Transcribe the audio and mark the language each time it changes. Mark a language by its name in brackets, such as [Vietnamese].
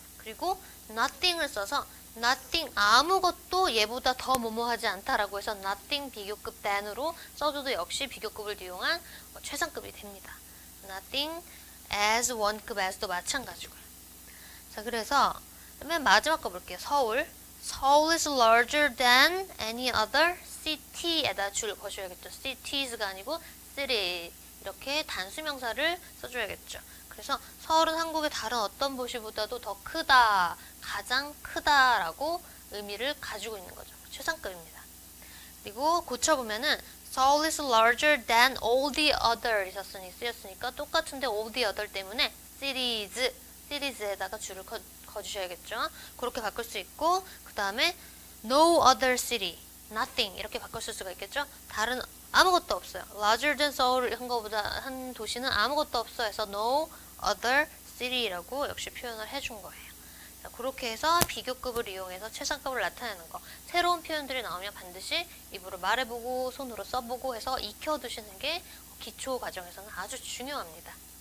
[Korean] 그리고 nothing을 써서 nothing, 아무것도 얘보다 더 뭐뭐하지 않다라고 해서 nothing 비교급 than으로 써줘도 역시 비교급을 이용한 최상급이 됩니다. nothing as 원급 as도 마찬가지고요. 자, 그래서 맨 마지막 거 볼게요. 서울. [English] Seoul is larger than any other city에다 [Korean] 줄 거셔야겠죠. cities가 아니고 city. 이렇게 단수명사를 써줘야겠죠. 그래서 서울은 한국의 다른 어떤 도시보다도 더 크다, 가장 크다라고 의미를 가지고 있는 거죠. 최상급입니다. 그리고 고쳐보면은 [English] Seoul is larger than all the other [Korean] 쓰였으니까 똑같은데 all the other 때문에 cities에다가 줄을 거주셔야겠죠. 그렇게 바꿀 수 있고 그 다음에 [English] no other city, [Korean] nothing 이렇게 바꿀 수가 있겠죠. 다른 아무것도 없어요. [English] larger than Seoul [Korean] 한 도시는 아무것도 없어 해서 no other city라고 역시 표현을 해준 거예요. 자, 그렇게 해서 비교급을 이용해서 최상급을 나타내는 거. 새로운 표현들이 나오면 반드시 입으로 말해보고 손으로 써보고 해서 익혀두시는 게 기초 과정에서는 아주 중요합니다.